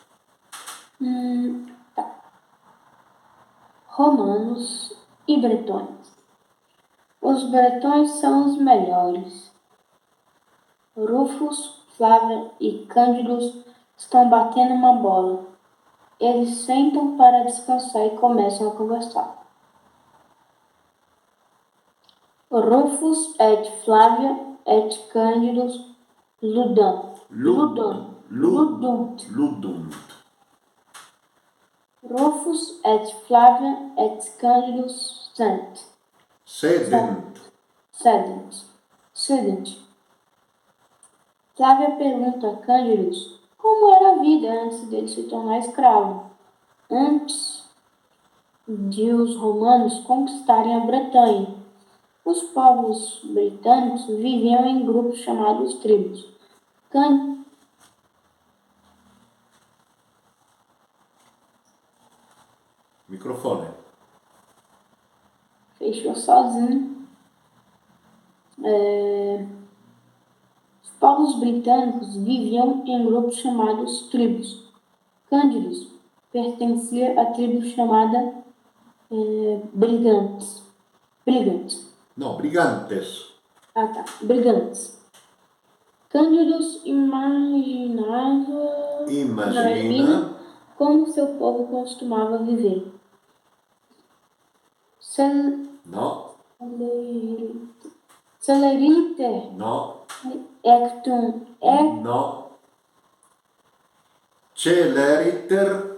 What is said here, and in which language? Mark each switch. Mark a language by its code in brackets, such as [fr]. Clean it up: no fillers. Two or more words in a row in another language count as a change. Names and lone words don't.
[pt] Tá. Romanos e bretões. Os bretões são os melhores. Rufus, Flávia e Cândidus estão batendo uma bola. Eles sentam para descansar e começam a conversar. [la] Rufus et Flávia et Cândidus ludunt. Rufus et Flávia et Cândidus sedent. [pt] Flávia pergunta a Cândidus como era a vida antes dele se tornar escravo, antes de os romanos conquistarem a Bretanha. Os povos britânicos viviam em grupos chamados tribos. Microfone. Fechou sozinho. Os povos britânicos viviam em grupos chamados tribos. Cândidos pertencia à tribo chamada Brigantes. No, brigantes. Brigantes. Cândidos imagina Imagina. como seu povo costumava viver. No. [la] Celeriter [pt] No. ectum No. [la] Celeriter